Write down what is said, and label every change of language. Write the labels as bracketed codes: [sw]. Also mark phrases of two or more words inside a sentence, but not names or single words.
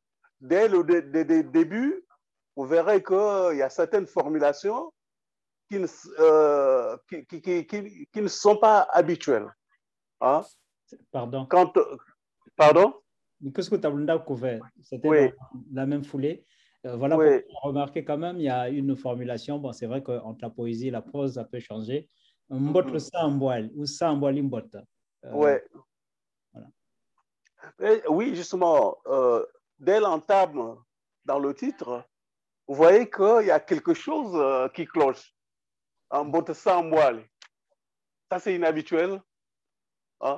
[fr] Dès le début, vous verrez qu'il y a certaines formulations qui ne sont pas habituelles. Pardon. Pardon? Qu'est-ce que tu as couvert? C'était oui. Dans la même foulée. Voilà Oui. pour remarquer quand même, il y a une formulation. Bon, c'est vrai qu'entre la poésie et la prose, ça peut changer. [wo] Mbot samboal ou samboali mbot. [fr] Ouais. Voilà. Et oui, justement, dès l'entame dans le titre, vous voyez qu'il y a quelque chose qui cloche. [wo] Mbot samboal. [fr] Ça, c'est inhabituel. Hein?